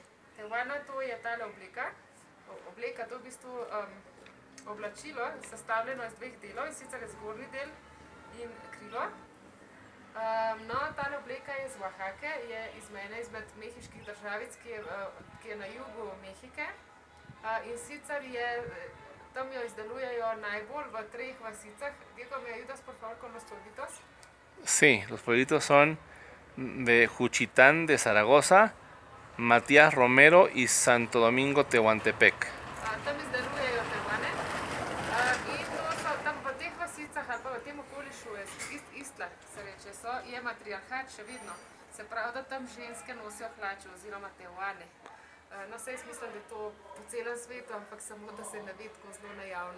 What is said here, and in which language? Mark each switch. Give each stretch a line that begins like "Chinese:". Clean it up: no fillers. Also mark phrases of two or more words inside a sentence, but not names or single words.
Slovenian: Tejuana, to je tale obleka. Obleka, to je v bistvu oblačilo, sestavljeno iz dveh delov, in sicer je zgornji del in krilo. No, tale obleka je iz Oaxake, je izmed mehiških državic, ki je na jugu Mehike. In sicer tam jo izdelujejo najbolj v 3 vasicah.
Spanish: Diego, ¿me ayudas por favor con los polvitos? Sí, los pueblitos son de Juchitán de Zaragoza, Matías Romero y Santo Domingo Tehuantepec.
Slovenian: Tam izdelujejo tejuane. In to so tam v teh vasicah ali pa v tem okolišu, Istla se reče, je matriarhat še vedno. Se pravi, da tam ženske nosijo hlače oziroma tejuane. No, saj jaz mislim, da je to po celem svetu, ampak samo, da se ne ve tako zelo najavno.